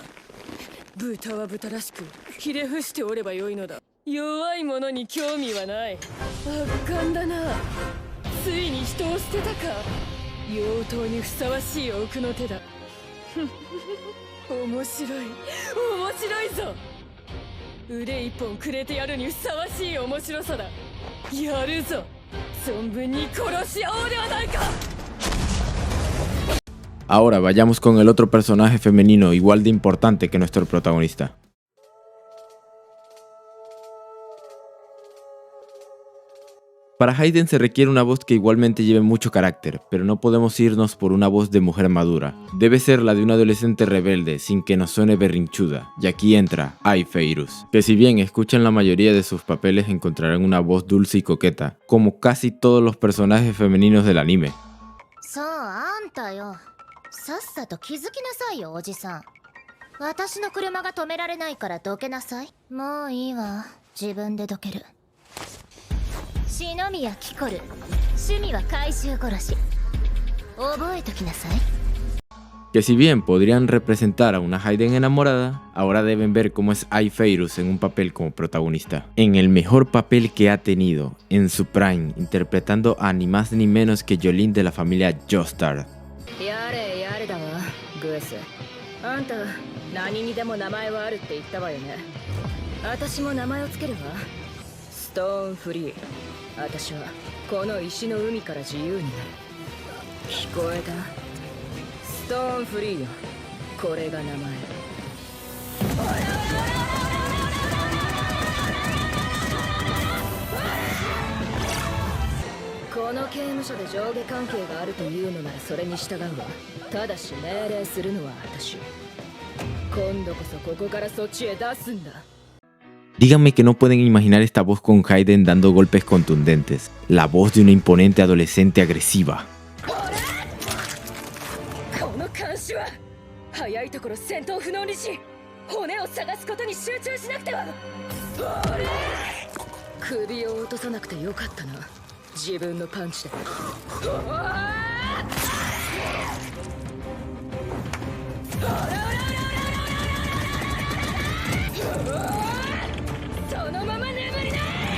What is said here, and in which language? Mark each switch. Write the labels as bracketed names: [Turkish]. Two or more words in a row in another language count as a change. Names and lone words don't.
[Japanese] 豚は豚らしくひれ伏しておればよいのだ。弱いものに興味はない。圧巻だな。ついに人を捨てたか。妖刀にふさわしい奥の手だ。面白い、面白いぞ。腕一本くれてやるにふさわしい面白さだ。やるぞ。存分に殺し合おうではないか。 [Spanish] Ahora vayamos con el otro personaje femenino igual de importante que nuestro protagonista. Para Hayden se requiere una voz que igualmente lleve mucho carácter, pero no podemos irnos por una voz de mujer madura. Debe ser la de una adolescente rebelde, sin que nos suene berrinchuda. Y aquí entra Ai Feirus, que si bien escuchan la mayoría de sus papeles encontrarán una voz dulce y coqueta, como casi todos los personajes femeninos del anime. [Japanese] そうあんたよ。さっさと気づきなさいよおじさん。私の車が止められないからどけなさい。もういいわ。自分でどける。篠宮キコル、趣味は怪獣殺し。覚えときなさい。 [Spanish] Que si bien podrían representar a una Hayden enamorada, ahora deben ver cómo es Ai Feirus en un papel como protagonista. En el mejor papel que ha tenido, en su prime, interpretando a ni más ni menos que Jolene de la familia Joestar. [Japanese] やれやれだわ、グエス。あんた、何にでも名前はあるって言ったわよね。私も名前をつけるわ。ストーンフリー。私はこの石の海から自由になる。聞こえた？ストーンフリーよ。これが名前。この刑務所で上下関係があるというのならそれに従うわ。ただし命令するのは私。今度こそここからそっちへ出すんだ。 [Spanish] Díganme que no pueden imaginar esta voz con Hayden dando golpes contundentes. La voz de una imponente adolescente agresiva. [Japanese] この監視は早いところ戦闘不能にし、骨を探すことに集中しなくては。首を落とさなくてよかったな。自分のパンチで。そのまま眠りな。